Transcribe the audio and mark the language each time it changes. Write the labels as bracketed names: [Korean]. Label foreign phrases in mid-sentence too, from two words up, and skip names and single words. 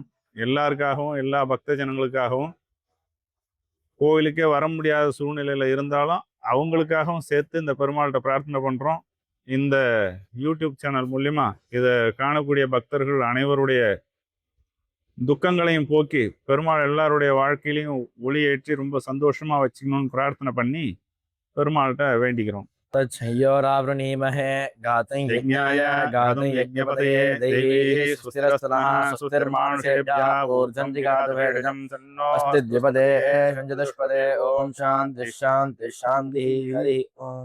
[Tamil] எல்லாருக்காகவும் எல்லா பக்த ஜனங்களுக்காகவும் கோவிலுக்கே வர முடியாத சூழ்நிலையில் இருந்தாலும் அவங்களுக்காகவும் சேர்த்து இந்த பெருமாள்கிட்ட பிரார்த்தனை பண்ணுறோம். இந்த யூடியூப் சேனல் மூலிமா இதை காணக்கூடிய பக்தர்கள் அனைவருடைய துக்கங்களையும் போக்கி பெருமாள் எல்லாருடைய வாழ்க்கையிலையும் ஒளியேற்றி ரொம்ப சந்தோஷமாக வச்சுக்கணும்னு பிரார்த்தனை பண்ணி பெருமாள்கிட்ட வேண்டிக்கிறோம். [Sanskrit] तच्छयोरावृणीमहे गातं यज्ञाय गातं यज्ञपतये दैवीः सुस्थिरस्तनः सुस्थिर्मानुषेभ्यः ऊर्ध्वं जिगातु भेषजं अस्ति द्विपदे षञ्चतुष्पदे ॐ शान्तिः शान्तिः शान्तिः हरिः ओम्।